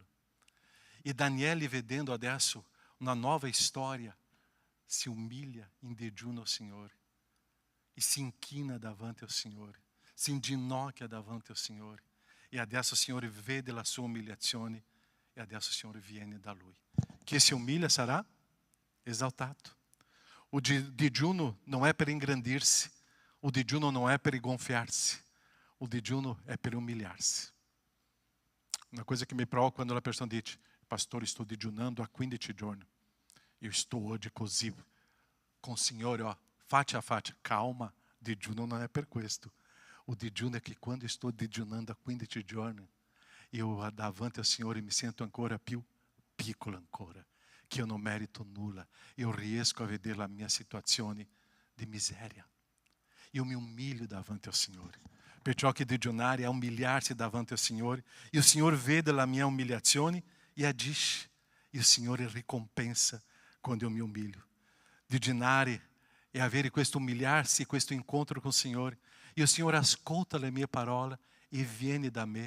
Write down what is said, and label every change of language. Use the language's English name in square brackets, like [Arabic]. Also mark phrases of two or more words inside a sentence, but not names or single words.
[Italian] E Daniele, vedendo adesso una nuova storia, si umilia in digiuno al Signore e si inchina davanti al Signore, si inginocchia davanti al Signore. E adesso il Signore vede la sua umiliazione e adesso il Signore viene da Lui. Chi si umilia sarà esaltato. [Portuguese] O digiuno não é per ingrandir-se, o digiuno não é per gonfiar-se, o digiuno é per umiliar-se. Uma coisa que me provoca quando a pessoa diz: pastor, estou digiunando há 15 giorni. Eu estou hoje così com o Signore, [Italian] faccia a faccia. Calma, digiuno [Portuguese] não é [Italian] per questo. O digiuno [Portuguese] é que quando estou [Italian] digiunando há 15 giorni, eu davanti ao Signore mi sento ancora più piccolo ancora, che io non merito nulla. Eu riesco a vedere la mia situazione [Portuguese] de miséria. Eu me humilho davante ao Senhor. [Italian] Perciò che digiunare è umiliarsi davanti al Signore. [Portuguese] E o Senhor [Italian] vede la mia umiliazione e agisce. E o Signore ricompensa quando [Portuguese] eu me humilho. [Italian] Digiunare è avere questo umiliarsi, questo incontro con il Signore. E o Signore ascolta le mie parole e viene da me.